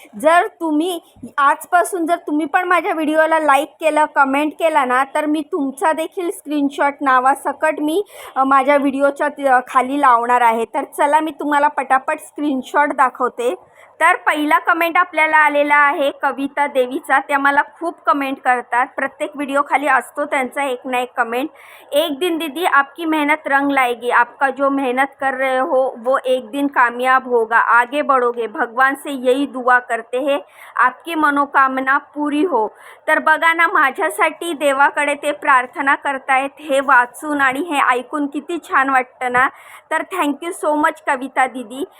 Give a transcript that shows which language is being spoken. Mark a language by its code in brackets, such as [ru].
[mr] जर तुम्ही आजपासून जर तुम्ही पण माझ्या व्हिडिओला लाईक केलं, कमेंट केला ना, तर मी तुमचा देखील स्क्रीनशॉट नावासकट मी माझ्या व्हिडिओच्या खाली लावणार आहे. तर चला मी तुम्हाला पटापट स्क्रीनशॉट दाखवते. तर पहिला कमेंट आपल्याला आलेला आहे कविता देवीचा. त्या मला खूप कमेंट करतात, प्रत्येक व्हिडिओ खाली असतो त्यांचा एक ना एक कमेंट. [hi] एक दिन दीदी आपकी मेहनत रंग लाएगी, आपका जो मेहनत कर रहे हो वो एक दिन कामयाब होगा, आगे बढ़ोगे, भगवान से यही दुआ करते हैं आपकी मनोकामना पूरी हो. [mr] तर बघा ना, माझ्यासाठी देवाकडे ते प्रार्थना करतायत. हे वाचून आणि हे ऐकून किती छान वाटतं ना. तर [en] thank you so much [mr] कविता दीदी.